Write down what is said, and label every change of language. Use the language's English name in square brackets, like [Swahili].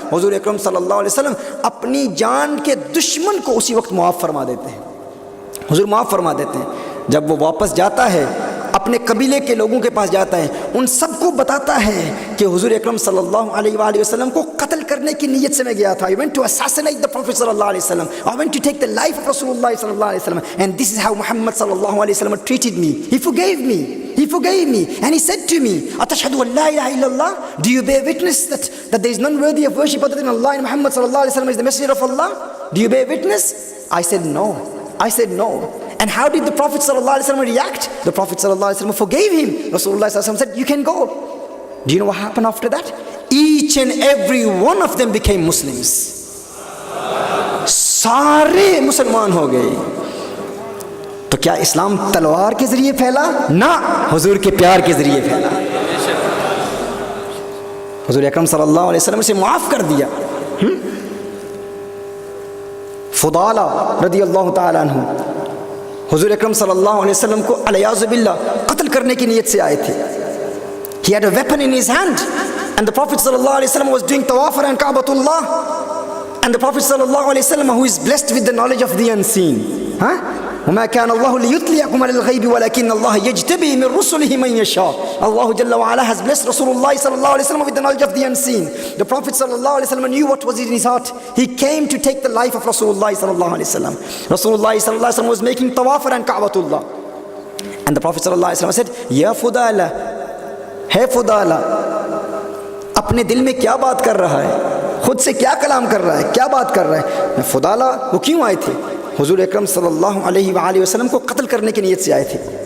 [Urdu] حضور اکرم صلی اللہ علیہ وسلم اپنی جان کے دشمن کو اسی وقت معاف فرما دیتے ہیں. حضور معاف فرما دیتے ہیں. جب وہ واپس جاتا ہے اپنے قبیلے کے لوگوں کے پاس جاتا ہے، ان سب کو بتاتا ہے کہ حضور اکرم صلی اللہ علیہ وآلہ وسلم کو قتل کرنے کی نیت سے میں گیا تھا. [English] I went to assassinate the Prophet [Urdu] صلی اللہ علیہ وسلم. [English] I went to take the life of Rasulullah صلی اللہ علیہ وسلم. And this is how Muhammad صلی اللہ علیہ وسلم treated me. He forgave me. He forgave me. And he said to me, [Arabic] أَتَشْهَدُ أَنْ لَا إِلَهَ إِلَّا اللَّهِ? [English] Do you bear witness that there is none worthy of worship other than Allah and Muhammad صلی اللہ علیہ وسلم is the messenger of Allah? Do you bear witness? I said no. I said no. And how did the Prophet sallallahu alaihi wasallam react? The Prophet sallallahu alaihi wasallam forgave him. Rasulullah sallallahu alaihi wasallam said, you can go. Do you know what happened after that? Each and every one of them became Muslims. [Urdu] سارے مسلمان ہو گئے. تو کیا اسلام تلوار کے ذریعے پھیلا؟ نہ، حضور کے پیار کے ذریعے پھیلا. حضور اکرم صلی اللہ علیہ وسلم سے معاف کر دیا. فضالہ رضی اللہ تعالیٰ عنہ حضور اکرم صلی اللہ علیہ وسلم کو علیاذ باللہ قتل کرنے کی نیت سے آئے تھے. [English] He had a weapon in his hand and the Prophet صلی اللہ علیہ وسلم was doing tawaf around Ka'batullah, and the Prophet صلی اللہ علیہ وسلم, who is blessed with the knowledge of the unseen, [Arabic] وَمَا كَانَ اللَّهُ لِيُطْلِعَكُمْ عَلَى الْغَيْبِ وَلَكِنَّ اللَّهَ يَجْتَبِي مِنْ رُسُلِهِ مَنْ يَشَاءُ. [English] Allah Jalla wa Ala has blessed Rasulullah sallallahu alaihi wasallam with the knowledge of the unseen. The Prophet sallallahu alaihi wasallam knew what was in his heart. He came to take the life of Rasulullah sallallahu alaihi wasallam. Rasulullah sallallahu alaihi wasallam was making tawaf around Ka'batullah, and the Prophet sallallahu alaihi wasallam said, Ya Fudala, hey Fudala, [Urdu] اپنے دل میں کیا بات کر رہا ہے؟ خود سے کیا کلام کر رہا ہے؟ کیا بات کر رہا ہے؟ فضالہ وہ کیوں آئے تھے؟ حضور اکرم صلی اللہ علیہ وآلہ وسلم کو قتل کرنے کی نیت سے آئے تھے.